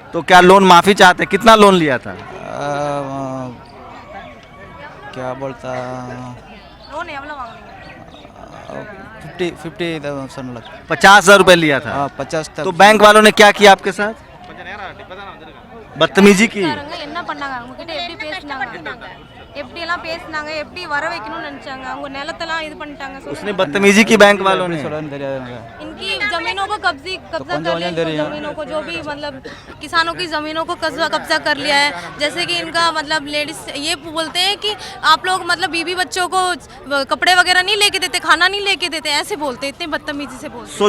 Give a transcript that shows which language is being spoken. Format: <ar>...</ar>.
<hi>तो क्या लोन माफ़ी चाहते हैं? कितना लोन लिया था? क्या बोलता</hi> <ta>लोन एवलो वांगनीங்க</ta> <hi>50,000 लग 50,000 रुपये लिया था। 50 तो बैंक वालों ने क्या किया आपके साथ? बदतमीजी की।</hi> <ta>என்ன பண்ணாங்க அவங்க கிட்ட எப்படி பேசினாங்க எப்படி எல்லாம் பேசினாங்க எப்படி வர வைக்கணும்னு நினைச்சாங்க அவங்க நிலத்தெல்லாம் இது பண்ணிட்டாங்க</ta> <hi>उसने बदतमीजी की बैंक वालों ने। इनकी जमीनों को कब्जा कर लिया जमीनों को जो भी मतलब किसानों की जमीनों को कब्जा कर लिया है। जैसे कि इनका मतलब लेडीज ये बोलते हैं कि आप लोग मतलब बीवी बच्चों को कपड़े वगैरह नहीं लेके देते खाना नहीं लेके देते ऐसे बोलते इतने बदतमीजी से बोलते।</hi>